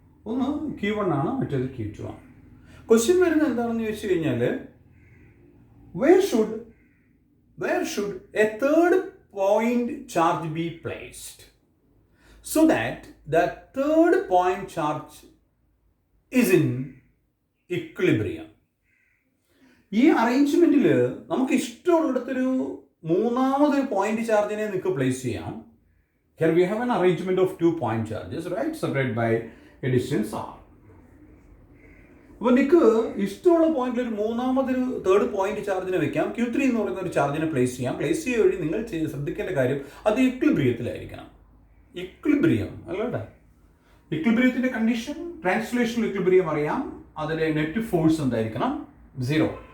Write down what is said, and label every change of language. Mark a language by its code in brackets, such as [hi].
[ml] ഒന്ന് Q1 ആണ്, മറ്റേത് Q2 ആണ്. ക്വസ്റ്റ്യൻ വരുന്നത് എന്താണെന്ന് ചോദിച്ചു കഴിഞ്ഞാൽ [en] where should a third point charge be placed so that the third point charge is in equilibrium? [ml] ഈ അറേഞ്ച്മെൻറ്റിൽ നമുക്ക് ഇഷ്ടമുള്ളിടത്തൊരു മൂന്നാമതൊരു പോയിന്റ് ചാർജിനെ നിങ്ങൾക്ക് പ്ലേസ് ചെയ്യാം. [en] Here we have an arrangement of 2 point charges, right, separated by a distance r. [ml] അപ്പോൾ നിങ്ങൾക്ക് ഇഷ്ടമുള്ള പോയിന്റിൽ ഒരു മൂന്നാമതൊരു തേർഡ് പോയിന്റ് ചാർജിനെ വെക്കാം. Q3 എന്ന് പറയുന്ന ഒരു ചാർജിനെ പ്ലേസ് ചെയ്യാം. പ്ലേസ് ചെയ്യുക വഴി നിങ്ങൾ ശ്രദ്ധിക്കേണ്ട കാര്യം അത് ഇക്വിലിബ്രിയത്തിലായിരിക്കണം. ഇക്വിലിബ്രിയം അല്ലേടാ, ഇക്വിലിബ്രിയത്തിന്റെ കണ്ടീഷൻ, ട്രാൻസ്ലേഷണൽ ഇക്വിലിബ്രിയം അറിയാം, അതിലെ നെറ്റ് ഫോഴ്സ് എന്തായിരിക്കണം? 0.